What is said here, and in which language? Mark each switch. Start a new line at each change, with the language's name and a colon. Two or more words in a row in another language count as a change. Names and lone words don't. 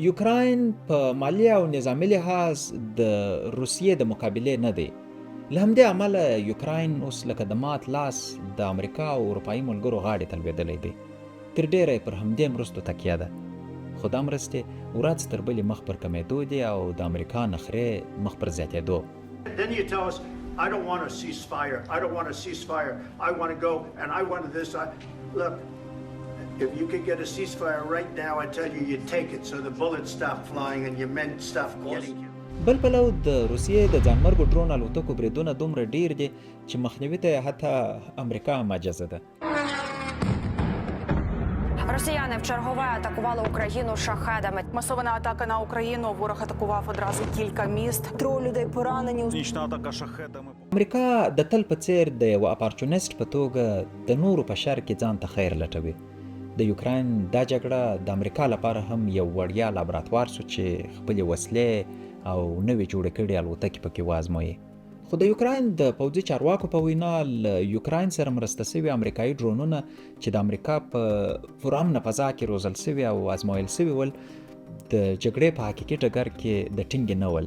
Pashto: یوکراین په مالي او نظامي لحاظ د روسیې د مقابلې نه دی. له همدې عمله یوکراین اوس لکه د مات لاس د امریکا او اروپایي ملګرو غاړې ته لوېدلی دی. تر ډېره یې پر همدې مرستو تکیه ده. خو دا مرستې ورځ تر بلې مخ پر کمېدو دي او د امریکا نخرې مخ پر زیاتېدو.
English: Then you tell us, I don't want a ceasefire. I don't want a ceasefire. I want to go and I want this. Look, if you could get a ceasefire right now, I tell you, you take it so the bullets stop flying and your men stop getting you.
Pashto: بل پلو د روسیې د ځانمرګو ډرون الوتکو بریدونه دومره ډیر دي چې مخنیوي ته حتی امریکا هم عاجزه ده.
Ukrainian: Росіяни вчергове атакували Україну шахедами. Масована атака на Україну. Ворог атакував одразу кілька міст. 3 людей поранені. Нічна атака шахедами.
Pashto: امریکا د تل په څیر د یو اپارچونیسټ په توګه د نورو په شر کې ځان ته خیر لټوي. د یوکراین دا جګړه د امریکا لپاره هم یو وړیا لابراتوار سو چې خپلې وسلې او نوې جوړې کړې الوتکې پکې وازموي. خو د یوکراین د پوځي چارواکو په وینا له یوکراین سره مرسته سوي امریکایي ډرونونه چې د امریکا په پرامنه فضا کې روزل سوي او ازمایل سوي ول د جګړې په حقیقي ډګر کې د ټینګې نه ول.